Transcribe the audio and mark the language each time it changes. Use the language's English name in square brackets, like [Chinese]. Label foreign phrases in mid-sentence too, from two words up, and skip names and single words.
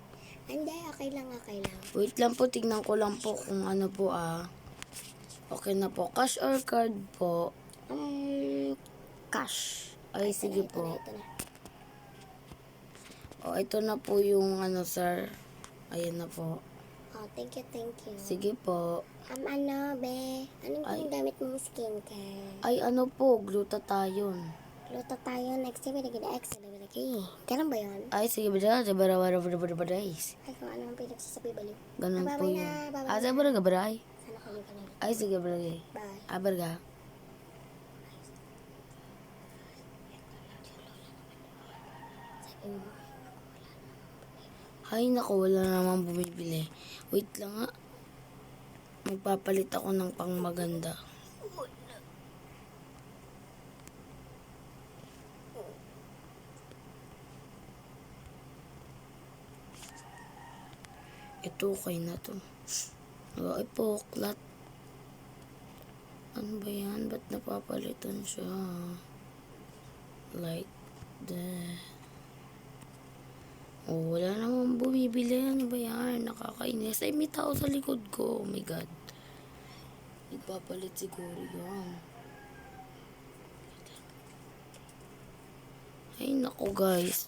[Filipino] Hindi, okay lang, okay lang. Wait lang po, tignan ko lang po kung ano po Okay na po. Cash or card po? Cash. Ay, Ito sige na, ito po. na, ito na. Ito na po yung sir. Ayan na po. [English] Thank you, thank you. [Filipino] Sige po. Ano, be? Anong Ay. gamit mong skincare? Ay, ano po, glutathione. Luto tayo [English] next time, [Filipino] nag-X, ganun ba yun? Ay, sige ba dyan? Sabara-bara-bara-bara-bara-bara-bara-is. Ay, kung ano ang pinagsasabi baliw. Ganun po Babay yun. na, babay na. Sabara-bara-bara-ay. Sana kayo kanina. Ay, sige barangay. Bye. Abarga. Sabi mo, Ay, naku, wala namang bumibili. Wait lang nga. Magpapalit ako ng pang maganda. Ito, okay na to. Ay, poklat. Ano ba yan? Ba't napapalitan siya? [English] Like that. [Filipino] Oh, wala namang bumibili. Ano ba yan? Nakakainis. Ay, may tao sa likod ko. [English] Oh my God. [Filipino] Nagpapalit siguro yan. Ay, naku guys.